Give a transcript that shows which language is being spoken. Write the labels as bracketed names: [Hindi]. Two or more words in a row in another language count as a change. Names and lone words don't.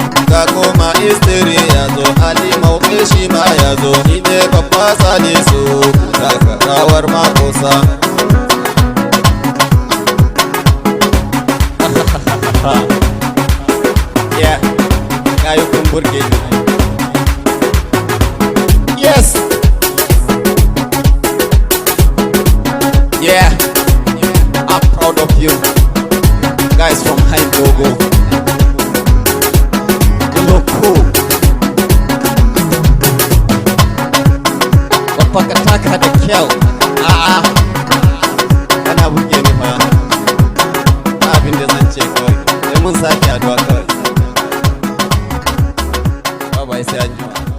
[Hausa] Ga Koma Istiri ya zo, Ali Maupe shi ma ya zo, ni ne babba Salisu, ku taka rawar makosa. Yeah, gayu kun burge ni. [English] Yes! Yeah, I'm proud of you guys from High Dogo. You look cool. [Hausa] Babba ka taka da kyau. A'a, kana burge ni fa. Ba abin da zan ce kawai. Sai mun sake haduwa kawai. [English] Bye bye, [Hausa] sai an jima.